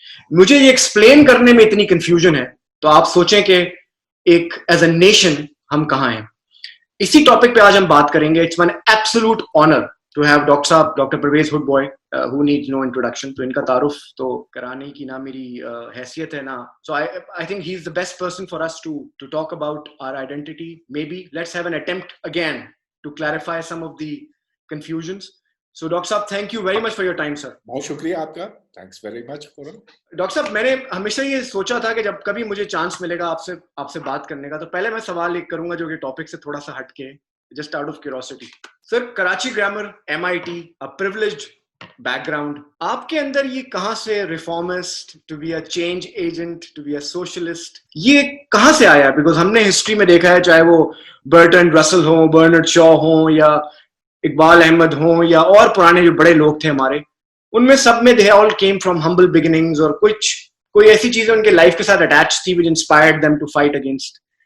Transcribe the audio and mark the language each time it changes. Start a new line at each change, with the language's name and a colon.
Urdu: مجھے یہ ایکسپلین کرنے میں اتنی کنفیوژن ہے تو آپ سوچیں کہ ایک
English: as a nation
Urdu: ہم کہاں ہیں. اسی ٹاپک پہ آج ہم بات کریں گے.
English: It's one absolute honour to have doctor صاحب، doctor Pervez Hoodbhoy who needs no introduction.
Urdu: تو ان کا تعارف تو کرانے کی نہ میری حیثیت ہے نہ.
English: So I think he's the best person for us to talk about our identity. Maybe let's have an attempt again to clarify some of the confusions. So doctor صاحب thank you very much for your time sir.
Urdu: بہت شکریہ آپ کا.
English: thanks very much for it.
Urdu: Doctor صاحب میں نے ہمیشہ یہ سوچا تھا کہ جب کبھی مجھے چانس ملے گا آپ سے بات کرنے کا، تو پہلے میں سوال ایک کروں گا جو کہ ٹاپک سے تھوڑا سا ہٹ کے،
English: Just out of curiosity.
Urdu: Sir Karachi grammar, MIT، privileged back ground, آپ کے اندر یہ کہاں سے
English: reformist to be a change agent, to be a socialist,
Urdu: یہ کہاں سے آیا؟ بیکاز ہم نے ہسٹری میں دیکھا ہے، چاہے وہ برٹرنڈ رسل ہوں، برنرڈ شاء ہوں، یا اقبال احمد ہوں، یا اور پرانے جو بڑے لوگ تھے ہمارے، ان میں سب میں
English: they all came from humble beginnings،
Urdu: اور کوئی ایسی چیزیں ان کے لائف کے ساتھ اٹیچ تھی
English: which inspired them to fight against.